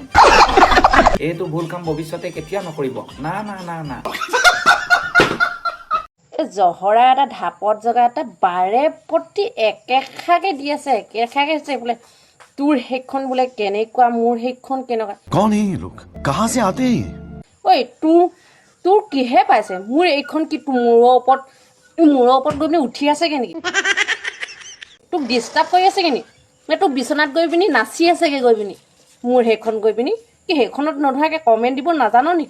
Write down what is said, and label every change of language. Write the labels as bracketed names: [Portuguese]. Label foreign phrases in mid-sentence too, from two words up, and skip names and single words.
[Assamese] এইটো ভুল কাম ভৱিষ্যতে কেতিয়াও নকৰিব। না। এই জহৰা এটা ঢাপত জগা এটা বাৰে প্ৰতি একেষাৰকৈ দি আছে, একেষাৰকৈ হৈছে বোলে তোৰ সেইখন বোলে কেনেকুৱা, মোৰ সেইখন কেনেকুৱা। [Hindi] कौन है ये लोग, कहाँ से आते हैं? [Assamese] ঐ তোৰ কিহে পাইছে? মোৰ এইখন কি তোৰ মূৰৰ ওপৰত গৈ পিনি উঠি আছেগৈ নেকি? তোক ডিষ্টাৰ্ব কৰি আছেগৈ নেকি? নে তোক বিচনাত গৈ পিনি নাচি আছেগৈ গৈ পিনি মোৰ সেইখন গৈ পিনি? কি সেইখনত নধৰাকৈ কমেণ্ট দিব নাজানো নেকি?